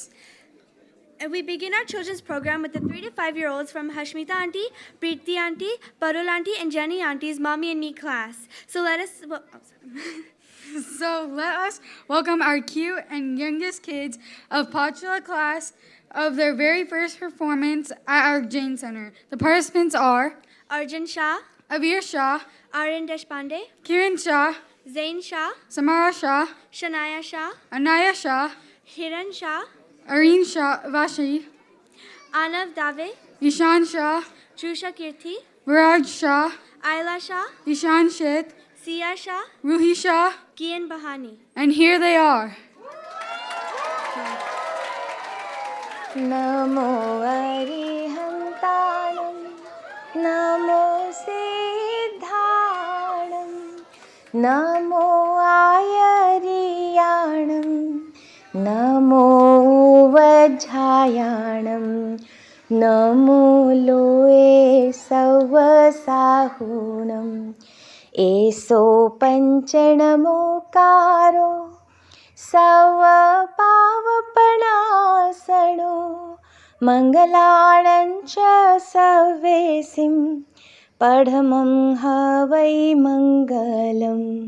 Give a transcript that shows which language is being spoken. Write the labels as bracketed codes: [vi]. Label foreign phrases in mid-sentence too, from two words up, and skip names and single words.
[en] And we begin our children's program with the 3 to 5-year-olds from Hashmita Auntie, Preeti Auntie, Parul Auntie, and Jenny Auntie's Mommy and Me class. So let us... So let us welcome our cute and youngest kids of Pachula class of their very first performance at our Jain Center. The participants are Arjun Shah, Avir Shah, Aryan Deshpande, Kiran Shah, Zain Shah, Samara Shah, Shania Shah, Anaya Shah, Hiran Shah, Areen Shah Vashi, Anav Dave, Ishan Shah, Trusha Kirti, Viraj Shah, Ayla Shah, Ishan Sheth, Sia Shah, Ruhi Shah, Kian Bahani. and here they are. [pra] Namo Arihantanam, Namo Siddhanam, Namo Ayariyanam, Namo Vajjayanam, Namo Loe Savasahunam, Eso Panchanamokaro, Savapavapanasano, Mangalancha Savesim, Padhamam Havai Mangalam.